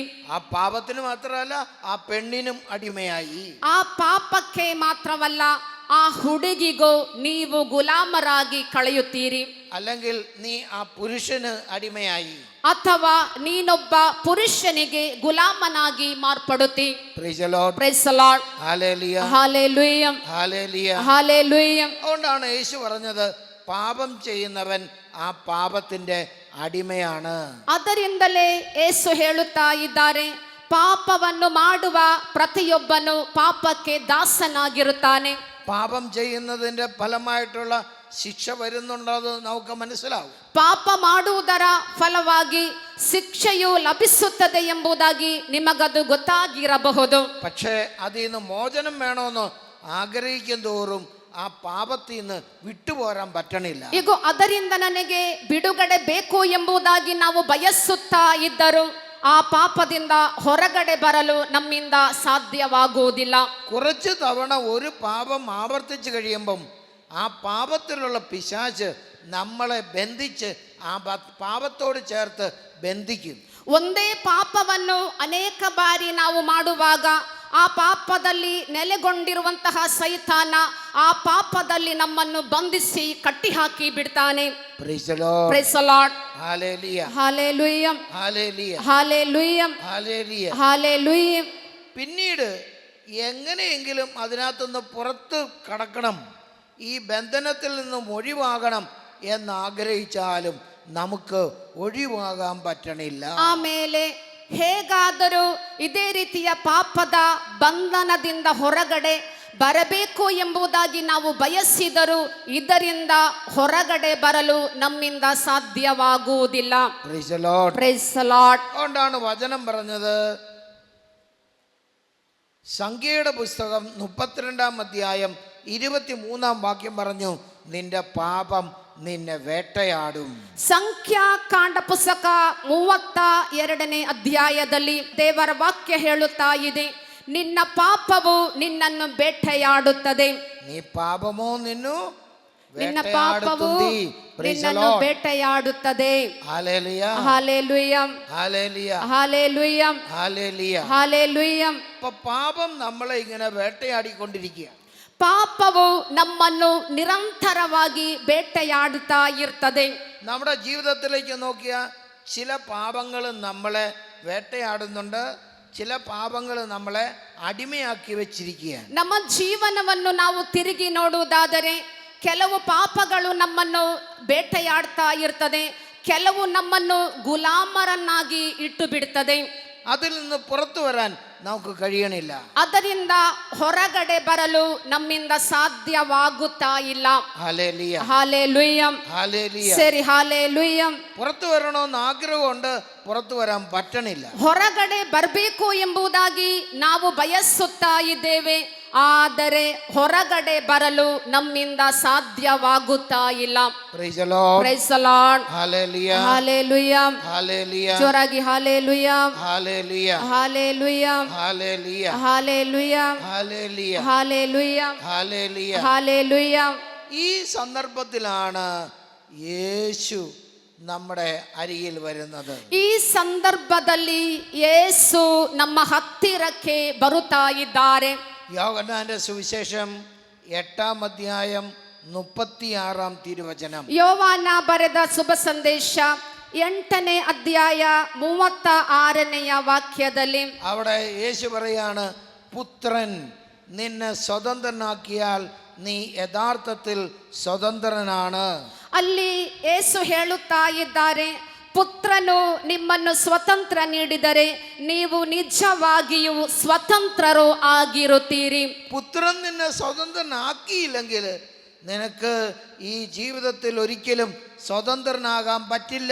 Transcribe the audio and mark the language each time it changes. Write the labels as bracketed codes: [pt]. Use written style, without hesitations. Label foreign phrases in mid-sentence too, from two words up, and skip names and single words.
[ml] ആ പാപത്തിന് മാത്രമല്ല, ആ പെണ്ണിനും അടിമയായി. [kn] ಆ ಪಾಪಕ್ಕೆ ಮಾತ್ರವಲ್ಲ, ಆ ಹುಡುಗಿಗೂ ನೀವು ಗುಲಾಮರಾಗಿ ಕಳೆಯುತ್ತೀರಿ. [ml] അല്ലെങ്കിൽ നീ ആ പുരുഷന് അടിമയായി. [kn] ಅಥವಾ ನೀನೊಬ್ಬ ಪುರುಷನಿಗೆ ಗುಲಾಮನಾಗಿ ಮಾರ್ಪಡುತ್ತಿ. [en] Praise the Lord. Praise the Lord. Hallelujah. Hallelujah. Hallelujah. Hallelujah. [ml] അതുകൊണ്ടാണ് യേശു പറഞ്ഞത് പാപം ചെയ്യുന്നവൻ ആ പാപത്തിന്റെ അടിമയാണ്. [kn] ಅದರಿಂದಲೇ ಯೇಸು ಹೇಳುತ್ತಾ ಇದ್ದಾರೆ, ಪಾಪವನ್ನು ಮಾಡುವ ಪ್ರತಿಯೊಬ್ಬನು ಪಾಪಕ್ಕೆ ದಾಸನಾಗಿರುತ್ತಾನೆ. [ml] പാപം ചെയ്യുന്നതിന്റെ ഫലമായിട്ടുള്ള ശിക്ഷ വരുന്നുണ്ടത് നമുക്ക് മനസ്സിലാവും. [kn] ಪಾಪ ಮಾಡುವುದರ ಫಲವಾಗಿ ಶಿಕ್ಷೆಯು ಲಭಿಸುತ್ತದೆ ಎಂಬುದಾಗಿ ನಿಮಗದು ಗೊತ್ತಾಗಿರಬಹುದು. [ml] പക്ഷേ അതിൽ നിന്ന് മോചനം വേണമെന്ന് ആഗ്രഹിക്കും തോറും ആ പാപത്തിൽ നിന്ന് വിട്ടുപോരാൻ പറ്റണില്ല. [kn] ಈಗ ಅದರಿಂದ ನನಗೆ ಬಿಡುಗಡೆ ಬೇಕು ಎಂಬುದಾಗಿ ನಾವು ಬಯಸುತ್ತಾ ಇದ್ದರು ಆ ಪಾಪದಿಂದ ಹೊರಗಡೆ ಬರಲು ನಮ್ಮಿಂದ ಸಾಧ್ಯವಾಗುವುದಿಲ್ಲ. [ml] കുറച്ച് തവണ ഒരു പാപം ആവർത്തിച്ച് കഴിയുമ്പം ആ പാപത്തിലുള്ള പിശാച് നമ്മളെ ബന്ധിച്ച് ആ പാപത്തോട് ചേർത്ത് ബന്ധിക്കും. [kn] ಒಂದೇ ಪಾಪವನ್ನು ಅನೇಕ ಬಾರಿ ನಾವು ಮಾಡುವಾಗ ಆ ಪಾಪದಲ್ಲಿ ನೆಲೆಗೊಂಡಿರುವಂತಹ ಸೈತಾನ ಆ ಪಾಪದಲ್ಲಿ ನಮ್ಮನ್ನು ಬಂಧಿಸಿ ಕಟ್ಟಿ ಹಾಕಿ ಬಿಡ್ತಾನೆ. [en] Praise the Lord. Praise the Lord. Hallelujah. Hallelujah. Hallelujah. Hallelujah. Hallelujah. Hallelujah. [ml] പിന്നീട് എങ്ങനെയെങ്കിലും അതിനകത്തുനിന്ന് പുറത്ത് കടക്കണം, ഈ ബന്ധനത്തിൽ നിന്നും ഒഴിവാകണം എന്നാഗ്രഹിച്ചാലും നമുക്ക് ഒഴിവാകാൻ പറ്റണില്ല. [kn] ಆಮೇಲೆ ಹೇಗಾದರೂ ಇದೇ ರೀತಿಯ ಪಾಪದ ಬಂಧನದಿಂದ ಹೊರಗಡೆ ಬರಬೇಕು ಎಂಬುದಾಗಿ ನಾವು ಬಯಸಿದರೂ ಇದರಿಂದ ಹೊರಗಡೆ ಬರಲು ನಮ್ಮಿಂದ ಸಾಧ್ಯವಾಗುವುದಿಲ್ಲ. [en] Praise the Lord. Praise the Lord. [ml] അതുകൊണ്ടാണ് വചനം പറഞ്ഞത്, സംഖ്യയുടെ പുസ്തകം 32-ാം അധ്യായം 23-ാം വാക്യം പറഞ്ഞു, നിന്റെ പാപം ನಿನ್ನೆ വേട്ടയാടും. [kn] ಸಂಖ್ಯಾಕಾಂಡ ಪುಸ್ತಕ 32ನೇ ಅಧ್ಯಾಯದಲ್ಲಿ ದೇವರ ವಾಕ್ಯ ಹೇಳುತ್ತಾ ಇದೆ, ನಿನ್ನ ಪಾಪವು ನಿನ್ನನ್ನು ಬೇಟೆಯಾಡುತ್ತದೆ. ನೀ ಪಾಪಮೋ ನಿನ್ನ ಪಾಪವು ನಿನ್ನನ್ನು ಬೇಟೆಯಾಡುತ್ತದೆ. [ml] ഹല്ലേലൂയ ഹല്ലേലൂയ ഹല്ലേലൂയ ഹല്ലേലൂയ ഹല്ലേലൂയ ഹല്ലേലൂയ. പാപം നമ്മളെ ഇങ്ങനെ വേട്ടയാടിക്കൊണ്ടിരിക്കുക. [kn] ಪಾಪವು ನಮ್ಮನ್ನು ನಿರಂತರವಾಗಿ ಬೇಟೆಯಾಡುತ್ತಾ ಇರ್ತದೆ. [ml] നമ്മുടെ ജീവിതത്തിലേക്ക് നോക്കിയ ചില പാപങ്ങൾ നമ്മളെ വേട്ടയാടുന്നുണ്ട്, ചില പാപങ്ങൾ നമ്മളെ അടിമയാക്കി വെച്ചിരിക്കുകയാണ്. [kn] ನಮ್ಮ ಜೀವನವನ್ನು ನಾವು ತಿರುಗಿ ನೋಡುವುದಾದರೆ ಕೆಲವು ಪಾಪಗಳು ನಮ್ಮನ್ನು ಬೇಟೆಯಾಡ್ತಾ ಇರ್ತದೆ, ಕೆಲವು ನಮ್ಮನ್ನು ಗುಲಾಮರನ್ನಾಗಿ ಇಟ್ಟು ಬಿಡ್ತದೆ. [ml] അതിൽ നിന്ന് പുറത്തു വരാൻ നമുക്ക് കഴിയണില്ല. [kn] ಅದರಿಂದ ಹೊರಗಡೆ ಬರಲು ನಮ್ಮಿಂದ ಸಾಧ್ಯವಾಗುತ್ತಾ ಇಲ್ಲ. [ml] ഹല്ലേലൂയ ഹല്ലേലൂയ ഹല്ലേലൂയ. [kn] ಸರಿ, ಹಲ್ಲೆಲೂಯ. [ml] പുറത്തു വരണമെന്ന് ആഗ്രഹമുണ്ട്, പുറത്തു വരാൻ പറ്റണില്ല. [kn] ಹೊರಗಡೆ ಬರಬೇಕು ಎಂಬುದಾಗಿ ನಾವು ಬಯಸುತ್ತಾ ಇದ್ದೇವೆ, ಆದರೆ ಹೊರಗಡೆ ಬರಲು ನಮ್ಮಿಂದ ಸಾಧ್ಯವಾಗುತ್ತಾ ಇಲ್ಲ. [en] Praise the Lord. Praise the Lord. [ml] ഹല്ലേലൂയ [kn] ಹಲ್ಲೆಲೂಯ. [ml] ഹല്ലേലൂയ [kn] ಜೋರಾಗಿ ಹಲ್ಲೆಲೂಯ [ml] ഹല്ലേലൂയ [kn] ಹಲ್ಲೆಲೂಯ [ml] ഹല്ലേലൂയ [kn] ಹಲ್ಲೆಲೂಯ [ml] ഹല്ലേലൂയ [kn] ಹಲ್ಲೆಲೂಯ [ml] ഹല്ലേലൂയ. [kn] ಹಲ್ಲೆಲೂಯ. [ml] ഈ സന്ദർഭത്തിലാണ് യേശു നമ്മുടെ അരികിൽ വരുന്നത്. [kn] ಈ ಸಂದರ್ಭದಲ್ಲಿ ಯೇಸು ನಮ್ಮ ಹತ್ತಿರಕ್ಕೆ ಬರುತ್ತಾ ಇದ್ದಾರೆ. [ml] യോഹന്നാന്റെ സുവിശേഷം 8-ാം അധ്യായം 36-ാം തിരുവചനം. [kn] ಯೋವಾನ ಬರೆದ ಶುಭ ಸಂದೇಶ 8ನೇ ಅಧ್ಯಾಯ 36ನೆಯ ವಾಕ್ಯದಲ್ಲಿ [ml] അവിടെ യേശു പറയാണ്, പുത്രൻ നിന്നെ സ്വതന്ത്രനാക്കിയാൽ നീ യഥാർത്ഥത്തിൽ സ്വതന്ത്രനാണ്. [kn] ಅಲ್ಲಿ ಯೇಸು ಹೇಳುತ್ತಾ ಇದ್ದಾರೆ, ಪುತ್ರನು ನಿಮ್ಮನ್ನು ಸ್ವತಂತ್ರ ನೀಡಿದರೆ ನೀವು ನಿಜವಾಗಿಯೂ ಸ್ವತಂತ್ರರು ಆಗಿರುತ್ತೀರಿ. [ml] പുത്രൻ നിന്നെ സ്വതന്ത്രനാക്കിയില്ലെങ്കിൽ നിനക്ക് ഈ ജീവിതത്തിൽ ഒരിക്കലും സ്വതന്ത്രനാകാൻ പറ്റില്ല.